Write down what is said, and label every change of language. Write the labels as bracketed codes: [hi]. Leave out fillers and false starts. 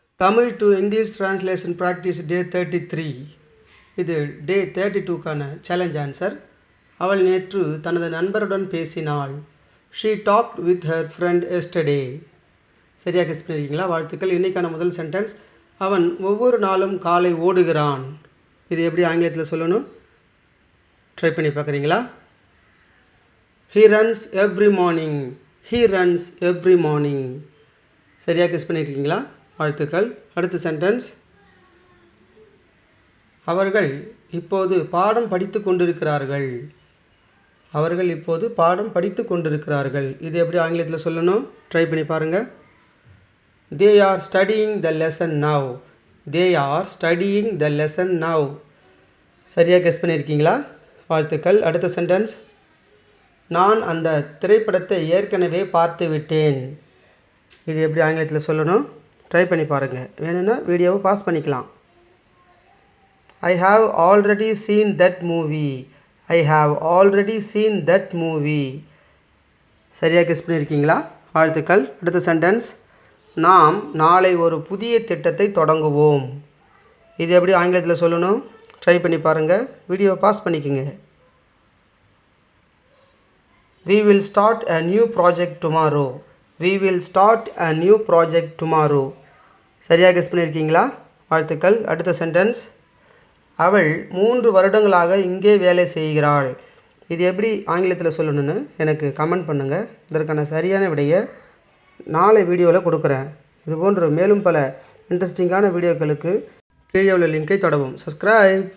[en] Tamil to English translation practice day 33. [ta] இது டே 32க்கான challenge answer. அவள் நேற்று தனது நண்பருடன் பேசினாள். [en] She talked with her friend yesterday. [ta] சரியாக கெஸ் பண்ணியிருக்கீங்களா? வாழ்த்துக்கள். இன்றைக்கான முதல் சென்டென்ஸ், அவன் ஒவ்வொரு நாளும் காலை ஓடுகிறான். இது எப்படி ஆங்கிலத்தில் சொல்லணும்? ட்ரை பண்ணி பார்க்குறீங்களா? [en] He runs every morning. He runs every morning. [ta] சரியாக கெஸ் பண்ணியிருக்கீங்களா? வாழ்த்துக்கள். அடுத்த சென்டென்ஸ், அவர்கள் இப்போது பாடம் படித்து கொண்டிருக்கிறார்கள். அவர்கள் இப்போது பாடம் படித்து கொண்டிருக்கிறார்கள். இது எப்படி ஆங்கிலத்தில் சொல்லணும்? ட்ரை பண்ணி பாருங்கள். [en] They are studying the lesson now. They are studying the lesson now. [ta] சரியாக கெஸ் பண்ணியிருக்கீங்களா? வாழ்த்துக்கள். அடுத்த சென்டென்ஸ், நான் அந்த திரைப்படத்தை ஏற்கனவே பார்த்து விட்டேன். இது எப்படி ஆங்கிலத்தில் சொல்லணும்? ட்ரை பண்ணி பாருங்கள். வேணும்னா வீடியோவை பாஸ் பண்ணிக்கலாம். [en] I have already seen that movie. I have already seen that movie. [ta] சரியாக கெஸ் பண்ணியிருக்கீங்களா? வாழ்த்துக்கள். அடுத்த சென்டென்ஸ், நாம் நாளை ஒரு புதிய திட்டத்தை தொடங்குவோம். இது எப்படி ஆங்கிலத்தில் சொல்லணும்? ட்ரை பண்ணி பாருங்கள். வீடியோவை பாஸ் பண்ணிக்கோங்க. [en] We will start a new project tomorrow. We will start a new project tomorrow. [ta] சரியாக கெஸ் பண்ணியிருக்கீங்களா? வாழ்த்துக்கள். அடுத்த சென்டென்ஸ், அவள் 3 வருடங்களாக இங்கே வேலை செய்கிறாள். இது எப்படி ஆங்கிலத்தில் சொல்லணும்னு எனக்கு கமெண்ட் பண்ணுங்கள். இதற்கான சரியான விடையை நாளை வீடியோவில் கொடுக்குறேன். இதுபோன்ற மேலும் பல இன்ட்ரெஸ்டிங்கான வீடியோக்களுக்கு கீழே உள்ள லிங்கை தொடவும். சப்ஸ்கிரைப்.